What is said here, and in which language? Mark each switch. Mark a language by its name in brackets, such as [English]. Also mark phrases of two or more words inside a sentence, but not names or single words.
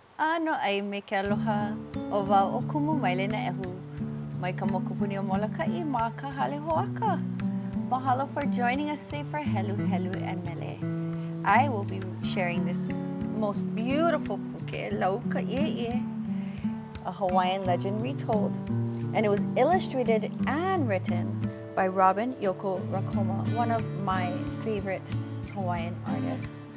[Hawaiian] Ano ai me ke aloha o wau o kumu maile na ehu. Mai ka mokupuni o Laukaʻieʻie ma ka hale hoaka. [English] Mahalo for joining us today for Heluhelu and Mele. I will be sharing this most beautiful puke, Laukaʻieʻie, a Hawaiian legend retold. And it was illustrated and written by Yoko Racoma, one of my favorite Hawaiian artists.